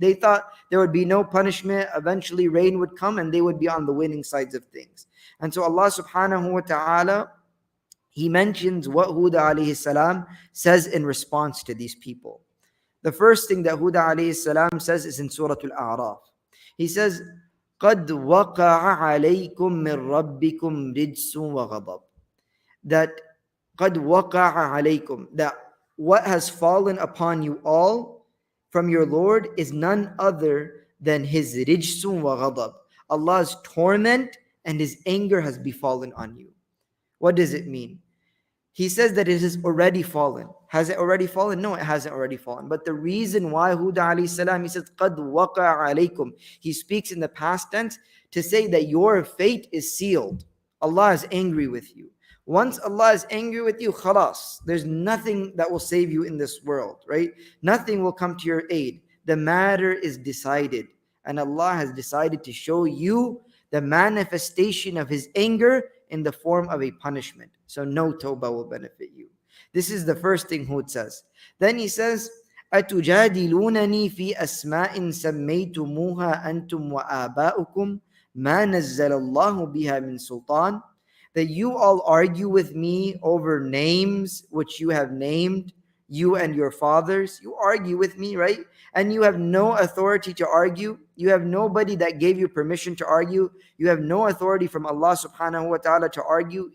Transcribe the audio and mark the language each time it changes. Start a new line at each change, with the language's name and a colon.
English: They thought there would be no punishment. Eventually rain would come and they would be on the winning sides of things. And so Allah subhanahu wa ta'ala, He mentions what Hud alayhi salam says in response to these people. The first thing that Hud alayhi salam says is in Surah Al-A'raf. He says,
Arabic: قَدْ وَقَعَ عَلَيْكُمْ مِنْ رَبِّكُمْ رِجْسٌ وَغَضَبٌ.
English: That
Arabic: قَدْ وَقَعَ عَلَيْكُمْ,
English: that what has fallen upon you all from your Lord is none other than His rijsun wa ghadab. Allah's torment and His anger has befallen on you. What does it mean? He says that it has already fallen. Has it already fallen? No, it hasn't already fallen. But the reason why Hud alayhi salam, he says,
Arabic: قَدْ وَقَعَ عَلَيْكُمْ.
English: He speaks in the past tense to say that your fate is sealed. Allah is angry with you. Once Allah is angry with you, khalas, there's nothing that will save you in this world, right? Nothing will come to your aid. The matter is decided. And Allah has decided to show you the manifestation of His anger in the form of a punishment. So no tawbah will benefit you. This is the first thing Hud says. Then he says,
Arabic: أَتُجَادِلُونَنِي فِي أَسْمَاءٍ سَمَّيْتُمُوهَا أَنْتُمْ وَآبَاؤُكُمْ مَا نَزَّلَ اللَّهُ بِهَا مِنْ سُلْطَانٍ.
English: That you all argue with me over names which you have named, you and your fathers. You argue with me, right? And you have no authority to argue. You have nobody that gave you permission to argue. You have no authority from Allah subhanahu wa ta'ala to argue.